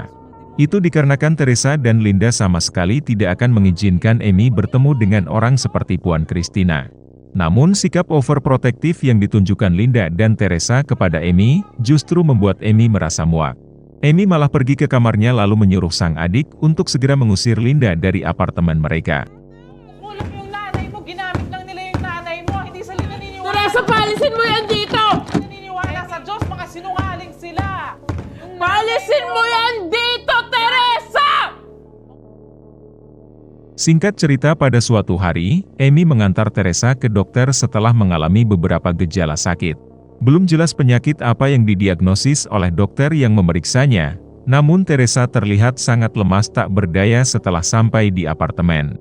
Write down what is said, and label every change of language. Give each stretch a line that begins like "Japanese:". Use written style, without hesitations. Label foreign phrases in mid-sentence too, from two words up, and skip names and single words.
Indonesian: Itu dikarenakan Teresa dan Linda sama sekali tidak akan mengizinkan Amy bertemu dengan orang seperti Puan Christina. Namun sikap overprotektif yang ditunjukkan Linda dan Teresa kepada Amy, justru membuat Amy merasa muak. Amy malah pergi ke kamarnya lalu menyuruh sang adik untuk segera mengusir Linda dari apartemen mereka.
Filipino: Kulang yung nanay mo, ginamit lang nila yung nanay mo, hindi sila naniniwala. Teresa, paalisin mo yan dito! Naniniwala sa Diyos, mga sinungaling sila. Paalisin mo yan dito, Teresa!
Indonesian: Singkat cerita pada suatu hari, Amy mengantar Teresa ke dokter setelah mengalami beberapa gejala sakit. Belum jelas penyakit apa yang didiagnosis oleh dokter yang memeriksanya, namun Teresa terlihat sangat lemas tak berdaya setelah sampai di apartemen.